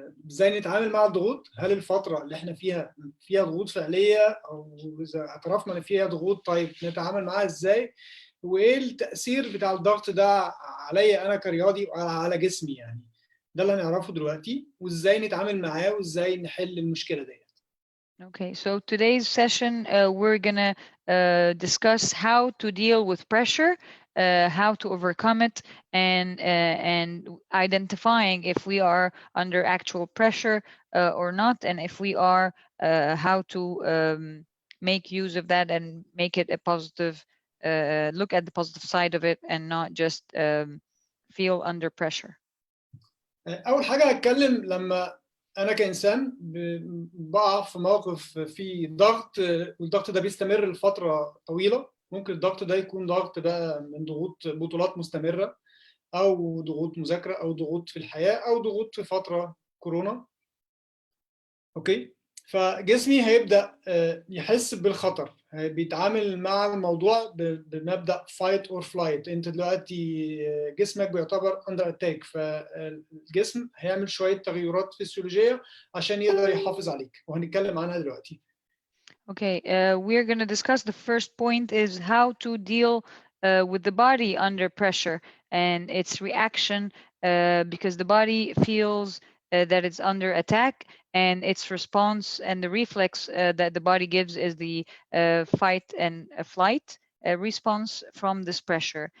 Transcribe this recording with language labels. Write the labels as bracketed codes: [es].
[ar] ازاي نتعامل مع الضغوط؟ هل الفترة اللي احنا فيها ضغوط فعلية، او اذا اعترفنا ان فيها ضغوط طيب نتعامل معاها ازاي؟ وايه التأثير بتاع الضغط ده عليا انا كرياضي وعلى جسمي يعني؟ ده اللي هنعرفه دلوقتي، وازاي نتعامل معاه وازاي نحل المشكلة ديت. [en] Okay, so today's session we're gonna discuss how to deal with pressure, how to overcome it, and identifying if we are under actual pressure or not, and if we are, how to make use of that and make it a positive, look at the positive side of it and not just feel under pressure. [ar] أول حاجة هتكلم لما أنا كإنسان بقع في موقف فيه ضغط، والضغط ده بيستمر لفترة طويلة. ممكن الضغط ده يكون ضغط بقى من ضغوط بطولات مستمرة، أو ضغوط مذاكرة، أو ضغوط في الحياة، أو ضغوط في فترة كورونا. أوكي، فجسمي هيبدأ يحس بالخطر، بيتعامل مع الموضوع بمبدأ fight or flight. انت دلوقتي جسمك بيعتبر [en] under attack، [ar] فالجسم هيعمل شوية تغيرات فسيولوجية عشان يقدر يحافظ عليك، وهنتكلم عنها دلوقتي. [en] Okay, we're going to discuss the first point is how to deal with the body under pressure and its reaction, because the body feels that it's under attack, and its response and the reflex that the body gives is the fight and flight response from this pressure.